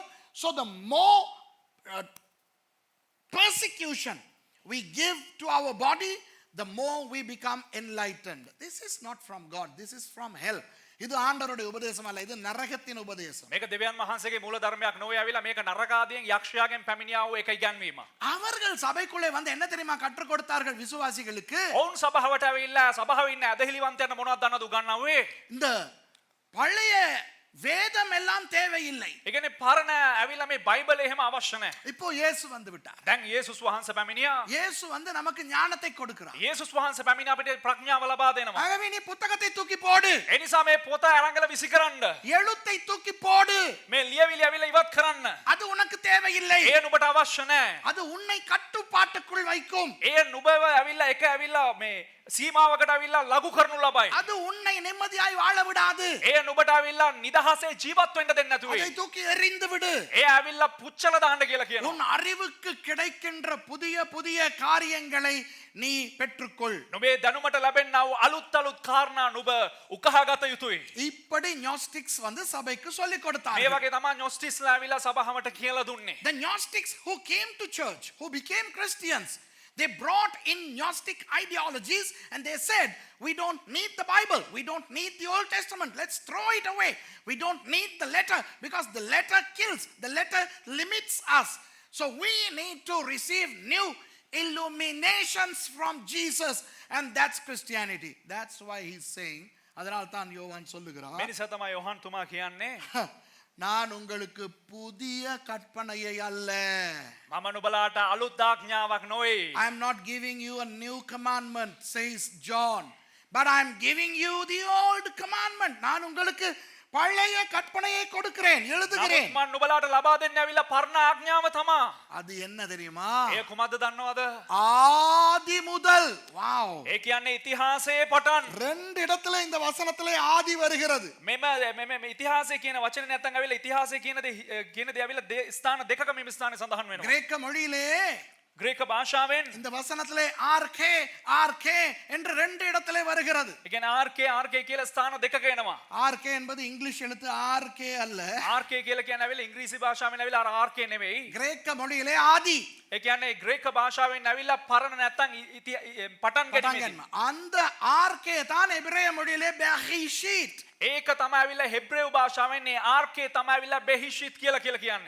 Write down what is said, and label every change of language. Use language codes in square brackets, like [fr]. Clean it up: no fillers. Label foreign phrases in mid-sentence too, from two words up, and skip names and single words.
[en] So the more persecution we give to our body, the more we become enlightened. This is not from God. This is from hell. [ta] இது ஆண்டவருடைய உபதேசம் அல்ல, இது நரகத்தின் உபதேசம். [si] මේක දෙවියන් වහන්සේගේ මූල ධර්මයක් නොවේ ඇවිල්ලා මේක නරක ආදියෙන් යක්ෂයාගෙන් පැමිණියා වූ එක ඉගැන්වීම. [ta] அவர்கள் சபைக்குள்ளே வந்து என்ன தெரியுமா கற்றுக் கொடுத்தார்கள் விசுவாசிகளுக்கு? [si] ඔවුන් සභාවට ඇවිල්ලා සභාවේ ඉන්න ඇදහිලිවන්තයන්ට මොනවද දන්නවද උගන්වන්නේ? [ta] இந்த பழைய வேதம் எல்லாம் தேவையில்லை. [si] ඒ කියන්නේ පරණ ඇවිල්ලා මේ බයිබලේ එහෙම අවශ්‍ය නැහැ. [ta] இப்போ இயேசு வந்து விட்டார். [si] දැන් යේසුස් වහන්සේ පැමිණියා. [ta] இயேசு வந்து நமக்கு ஞானத்தை கொடுக்கிறார். [si] යේසුස් වහන්සේ පැමිණ අපිට ප්‍රඥාව ලබා දෙනවා. [ta] ஆகவே நீ புத்தகத்தை தூக்கி போடு, [si] ඒ නිසා මේ පොත අරංගල විසි කරන්න. [ta] எழுத்தை தூக்கி போடு, [si] මේ ලියවිලි ඇවිල්ලා ඉවත් කරන්න. [ta] அது உனக்கு தேவையில்லை. [si] ඒ නුඹට අවශ්‍ය නැහැ. [ta] அது உன்னை கட்டுப்பாட்டுக்குள் வைக்கும். [si] ඒ නුඹව ඇවිල්ලා එක ඇවිල්ලා මේ සීමාවකට ඇවිල්ලා ලඝු කරනු ලබයි. [ta] அது உன்னை நிம்மதியாய் வாழ விடாது. [si] ඒ නුඹට ඇවිල්ලා නිදහසේ ජීවත් වෙන්න දෙන්නේ නැතුව. [ta] அதை தூக்கி எறிந்து விடு. [si] ඒ ඇවිල්ලා පුච්චලා දාන්න කියලා කියනවා. [ta] உன் அறிவுக்கு கிடைக்கின்ற புதிய புதிய காரியங்களை நீ பெற்றுக்கொள். [si] නුඹේ දැනුමට ලැබෙනා වූ අලුත් කාරණා නුඹ උකහාගත යුතුයි. [ta] இப்படி ஞாஸ்டிக்ஸ் வந்து சபைக்கு சொல்லிக் මේ கொடுத்தார்கள். [si] වගේ තමයි gnosticists ඇවිල්ලා සභාවට කියලා දුන්නේ. [en] The Gnostics who came to church, who became Christians, they brought in Gnostic ideologies and they said, we don't need the Bible, we don't need the Old Testament, let's throw it away. We don't need the letter because the letter kills, the letter limits us. So we need to receive new illuminations from Jesus, and that's Christianity. That's why he's saying, [ta] அதனால் தான் யோவான் මේ சொல்லுகிறார், [si] නිසා තමයි යොහන් තුමා කියන්නේ [ta] நான் உங்களுக்கு புதிய கற்பனையை அல்ல. [si] මම නුඹලාට අලුත් ආඥාවක් නොවේ. [en] I am not giving you a new commandment, says John, but I am giving you the old commandment. [ta] நான் உங்களுக்கு பழைய கற்பனையை கொடுக்கிறேன், எழுதுகிறேன். [si] නමුත් මම නුඹලාට ලබා දෙන්න ඇවිල්ලා පරණ ආඥාව තමයි. [ta] அது என்ன தெரியுமா? [si] ඒ කුමක්ද දන්නවද? [ta] ஆதி முதல். வாவ். [si] ඒ කියන්නේ ඉතිහාසයේ පටන්. [ta] ரெண்டு இடத்துல இந்த வசனத்திலே ஆதி வருகிறது. [si] මෙම ඉතිහාසය කියන වචනේ නැත්තම් ඇවිල්ලා ඉතිහාසය කියන දේ ඇවිල්ලා ස්ථාන දෙකක මේ ස්ථානේ සඳහන් වෙනවා. [ta] கிரேக்க மொழியிலே [si] ග්‍රීක භාෂාවෙන් [ta] இந்த வசனத்திலே ஆர்கே ஆர்கே என்று ரெண்டு இடத்திலே வருகிறது. [si] ඒ කියන්නේ ආර්කේ කියලා ස්ථාන දෙකක එනවා. [ta] ஆர்கே என்பது இங்கிலீஷ் எழுத்து ஆர்கே அல்ல. [si] ආර්කේ කියලා කියන්නේ ඇවිල්ලා ඉංග්‍රීසි භාෂාවෙන් ඇවිල්ලා අර ආර්කේ නෙවෙයි. [ta] கிரேக்க மொழியிலே ஆதி. [si] ඒ කියන්නේ ග්‍රීක භාෂාවෙන් ඇවිල්ලා පරණ නැත්තම් පටන් ගැනීම. [ta] அந்த ஆர்கே தான் எபிரேய மொழியிலே பெஹிஷித். [si] ඒක තමයි ඇවිල්ලා හෙබ්‍රේව භාෂාවෙන් මේ ආර්කේ තමයි ඇවිල්ලා බෙහිෂිත් කියලා කියන්නේ.